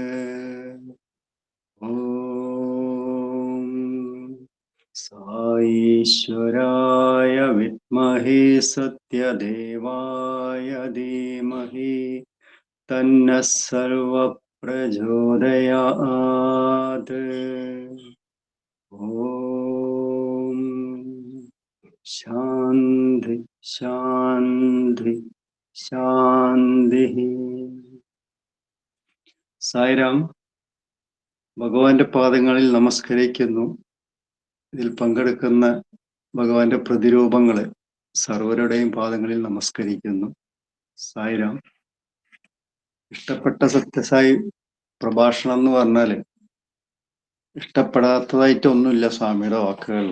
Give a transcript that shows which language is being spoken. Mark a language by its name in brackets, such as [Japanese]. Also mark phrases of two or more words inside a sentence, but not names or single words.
[Sanskrit] साईश्वराय विद्महे सत्यदेवाय धीमहि तन्नः सर्वः प्रचोदयात्। ॐ शान्ति शान्ति शान्तिः. [Malayalam] സായിരാം. ഭഗവാന്റെ പാദങ്ങളിൽ നമസ്കരിക്കുന്നു. ഇതിൽ പങ്കെടുക്കുന്ന ഭഗവാന്റെ പ്രതിരൂപങ്ങള് സർവരുടെയും പാദങ്ങളിൽ നമസ്കരിക്കുന്നു. സായിരാം. ഇഷ്ടപ്പെട്ട സത്യസായി പ്രഭാഷണം എന്ന് പറഞ്ഞാല് ഇഷ്ടപ്പെടാത്തതായിട്ടൊന്നുമില്ല സ്വാമിയുടെ വാക്കുകളിൽ.